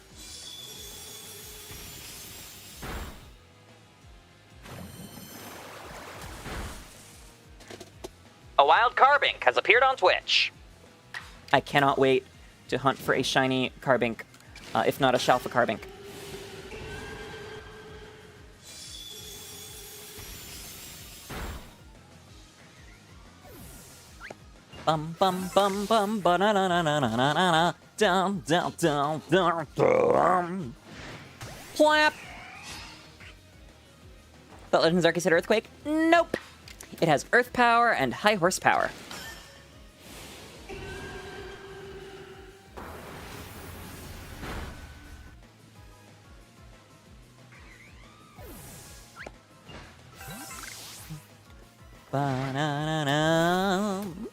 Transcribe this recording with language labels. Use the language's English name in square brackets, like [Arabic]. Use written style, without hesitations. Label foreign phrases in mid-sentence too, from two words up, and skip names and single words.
[English] A wild Carbink has appeared on Twitch. I cannot wait to hunt for a shiny Carbink, if not a Shalfa Carbink. Bum bum bum bum ba na na na na na na na down down down down down. Plap. But Legends Arceus had Earthquake? Nope. It has Earth power and high horsepower. Ba-na-na-na.